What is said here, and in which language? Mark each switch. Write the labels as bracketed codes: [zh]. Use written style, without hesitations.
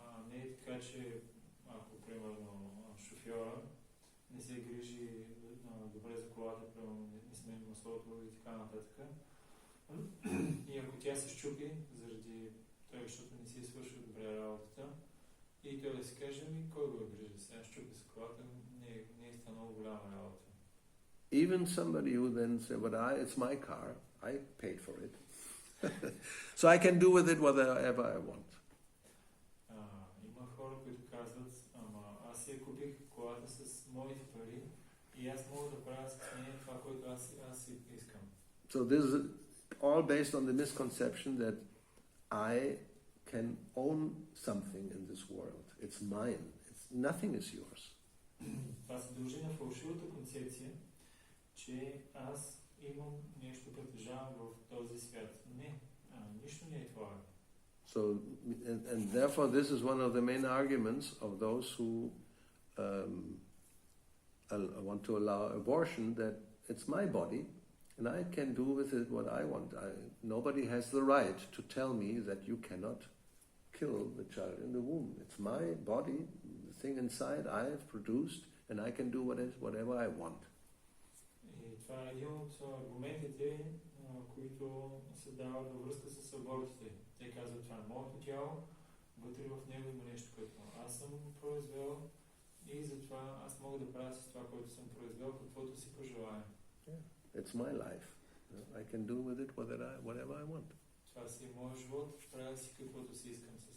[bg] Не е така, че ако, примерно, шофьора не се грижи добре за колата, примерно не смени маслото и така нататък. И ако тя се щупи, заради той, защото не си свършил добре работата, и той да си каже, кой го грижи сега, щупи се колата, не е станало голяма работа. [en] Even somebody who then says, but it's my car, I paid for it. So I can do with it whatever I want. [bg] Има хора, които казват, аз си купих колата с моите пари и аз мога да правя с нея това, което аз си искам. [en] So this is all based on the misconception that I can own something in this world. It's mine. Nothing is yours. [bg] Това се дължи на фалшивата концепция, че аз имам нещо, притежавам в този свят. Не, нищо не е твое. [en] So, and therefore this is one of the main arguments of those who want to allow abortion, that it's my body and I can do with it what I want. Nobody has the right to tell me that you cannot kill the child in the womb. It's my body, the thing inside I have produced, and I can do whatever I want. [bg] И това е един от аргументите, които се дават във връзка с абортите. Те казват, това е моето тяло, вътре в него има нещо, което аз съм произвел и затова аз мога да правя с това, което съм произвел, каквото си пожелая. [en] It's my life. I can do with it whatever I want. [bg] Това си е моят живот, правя си каквото си искам с